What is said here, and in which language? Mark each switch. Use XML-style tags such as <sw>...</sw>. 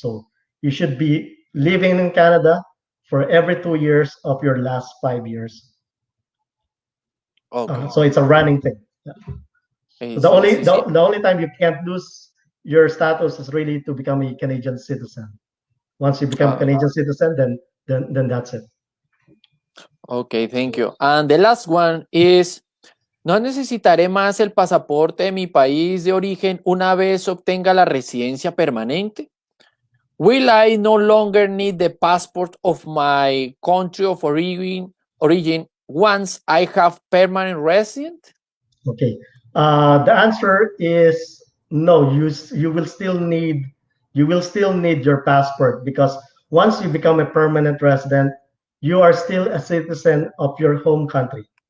<en>So you should be living in Canada for every 2 years of your last 5 years. Okay. So it's a running thing. Yeah. So the</en> <es>Sí,</es> <en>only</en> <es>sí,</es> <en>the,</en> <es>sí.</es> <en>the only time you can't lose your status is really to become a Canadian citizen. Once you become a Canadian citizen, then that's it. Okay, thank you. And the last one is,</en> <es>¿no necesitaré más el pasaporte de mi país de origen una vez obtenga la residencia permanente?</es> <en>Will I no longer need the passport of my country of origin once I have permanent resident? Okay. The answer is no. You will still need your passport because once you become a permanent resident, you are still a citizen of your home country.</en>